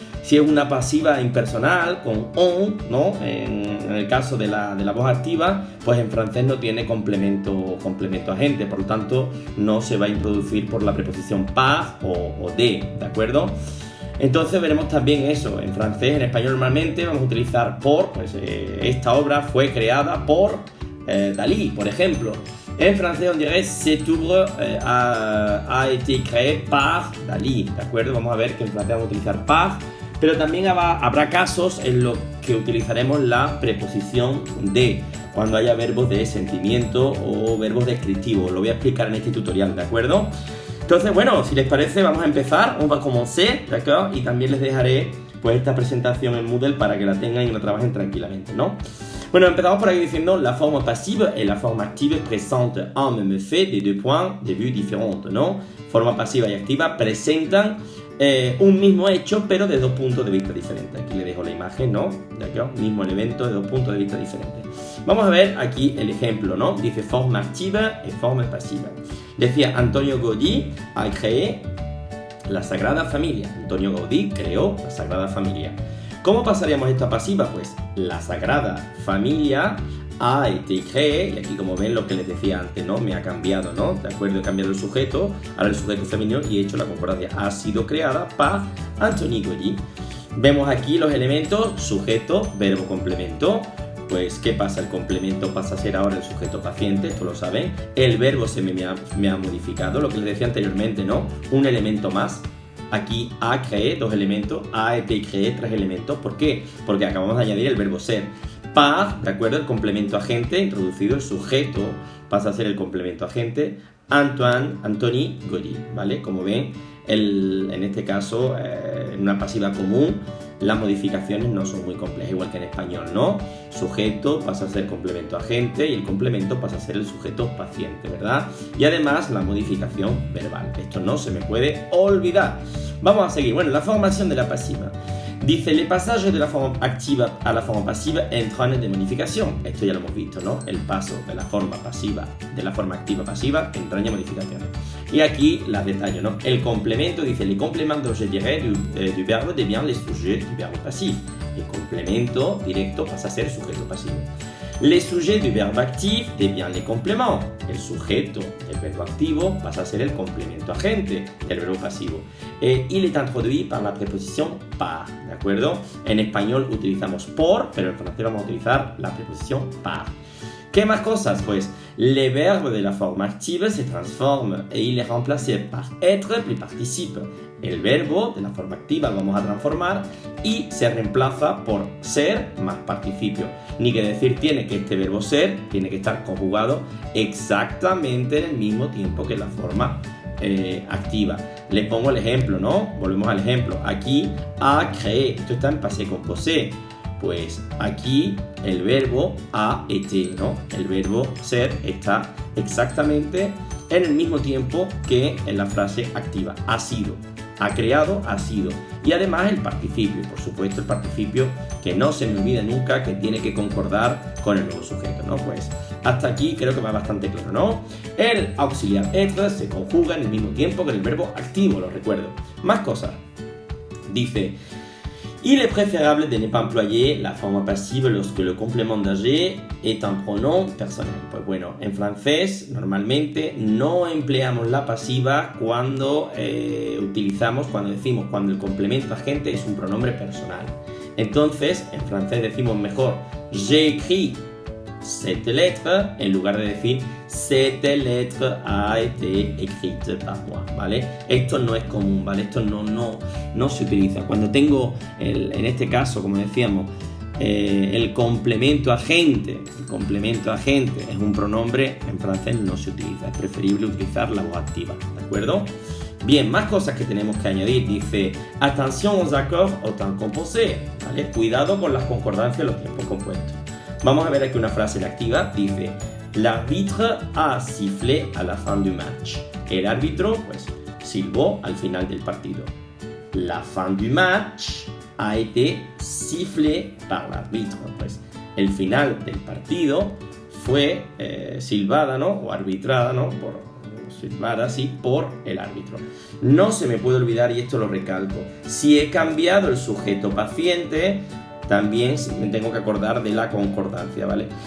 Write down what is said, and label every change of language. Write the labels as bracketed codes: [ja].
[es] Si es una pasiva impersonal con on, ¿no? En el caso de la voz activa, pues en francés no tiene complemento agente, por lo tanto no se va a introducir por la preposición par o de acuerdo? Entonces veremos también eso, en francés, en español normalmente vamos a utilizar por, pues esta obra fue creada por Dalí, por ejemplo. En francés [fr] on dirait cette œuvre a été créée par Dalí, [es] ¿de acuerdo? Vamos a ver que en francés vamos a utilizar par, pero también habrá casos en los que utilizaremos la preposición de, cuando haya verbos de sentimiento o verbos descriptivos. Lo voy a explicar en este tutorial, ¿de acuerdo? Entonces, bueno, si les parece, vamos a empezar. [fr] On va commencer, ¿d'accord? [es] Y también les dejaré pues esta presentación en Moodle para que la tengan y la trabajen tranquilamente, ¿no? Bueno, empezamos por aquí diciendo [fr] la forme passive et la forme active présentent un même fait des deux points de vue différentes, ¿no? [es] Forma pasiva y activa presentan un mismo hecho, pero de dos puntos de vista diferentes. Aquí les dejo la imagen, ¿no? ¿De acuerdo? Mismo elemento de dos puntos de vista diferentes. Vamos a ver aquí el ejemplo, ¿no? Dice forme active y forme pasiva. Decía Antonio Gaudí [fr] ha créé [es] la Sagrada Familia. Antonio Gaudí creó la Sagrada Familia. ¿Cómo pasaríamos esto a pasiva? Pues la Sagrada Familia [fr] ha été créée, [es] y aquí como ven lo que les decía antes, ¿no? Me ha cambiado, ¿no? De acuerdo, he cambiado el sujeto, ahora el sujeto femenino y he hecho la concordancia. Ha sido creada por Antonio Gaudí. Vemos aquí los elementos, sujeto, verbo, complemento. Pues, ¿qué pasa? El complemento pasa a ser ahora el sujeto paciente, esto lo saben. El verbo se me ha modificado, lo que les decía anteriormente, ¿no? Un elemento más. Aquí [fr] ha créé, [es] dos elementos, [fr] ha été créé, [es] tres elementos. ¿Por qué? Porque acabamos de añadir el verbo ser. Par, ¿de acuerdo? El complemento agente, introducido, el sujeto pasa a ser el complemento agente. Anthony Gaudí, ¿vale? Como ven, en este caso, en una pasiva común, las modificaciones no son muy complejas, igual que en español, ¿no? Sujeto pasa a ser complemento agente y el complemento pasa a ser el sujeto paciente, ¿verdad? Y además la modificación verbal. Esto no se me puede olvidar. Vamos a seguir. Bueno, la formación de la pasiva. Dice, el pasaje de la forma activa a la forma pasiva entran de modificación. Esto ya lo hemos visto, ¿no? El paso de la forma pasiva, de la forma activa pasiva, entraña modificaciones. Y aquí las detallo, ¿no? El complemento, dice, [fr] le complemento, je dirais, du verbe devient le sujet du verbe passif. [es] El complemento directo pasa a ser sujeto pasivo. [fr] Le sujet du verbe actif devient le complément. [es] El sujeto del verbo activo pasa a ser el complemento agente del verbo pasivo. [fr] Il est introduit par la preposición par, [es] ¿de acuerdo? En español utilizamos por, pero en francés vamos a utilizar la preposición par. ¿Qué más cosas? [fr] Pues le verbe de la forma active se transforme et il est remplacé par être plus participe. [es] El verbo de la forma activa lo vamos a transformar y se reemplaza por ser más participio. Ni que decir tiene que este verbo ser tiene que estar conjugado exactamente en el mismo tiempo que la forma activa. Les pongo el ejemplo, ¿no? Volvemos al ejemplo. Aquí [fr] a créé, [es] esto está en passé composé. Pues aquí el verbo [fr] a été, [es] ¿no? El verbo ser está exactamente en el mismo tiempo que en la frase activa. Ha sido. Ha creado, ha sido. Y además el participio, por supuesto el participio que no se me olvide nunca, que tiene que concordar con el nuevo sujeto, ¿no? Pues hasta aquí creo que va bastante claro, ¿no? El auxiliar être se conjuga en el mismo tiempo que el verbo activo, lo recuerdo. Más cosas. Dice, [fr] Il est préférable de ne pas employer la forma pasiva lorsque le complément d'ag est un pronom personal. [es] Pues bueno, en francés normalmente no empleamos la pasiva cuando decimos cuando el complemento agente es un pronombre personal. Entonces, en francés decimos mejor [fr] j'ai écrit cette lettre [es] en lugar de decir [fr] cette lettre a été écrite par moi, [es] ¿vale? Esto no es común, ¿vale? Esto no se utiliza. Cuando tengo, en este caso, como decíamos, el complemento agente es un pronombre, en francés no se utiliza. Es preferible utilizar la voz activa, ¿de acuerdo? Bien, más cosas que tenemos que añadir. Dice, [fr] attention aux accords au temps composé, [es] ¿vale? Cuidado con las concordancias de los tiempos compuestos. Vamos a ver aquí una frase en activa. [fr] Dice, l'arbitre a sifflé à la fin du match. [es] El árbitro, pues, silbó al final del partido. [fr] La fin du match a été sifflé par l'arbitre. [es] Pues, el final del partido fue silbada, ¿no? O arbitrada, ¿no? Silbada, así, por el árbitro. No se me puede olvidar, y esto lo recalco, si he cambiado el sujeto paciente, también me tengo que acordar de la concordancia, ¿vale?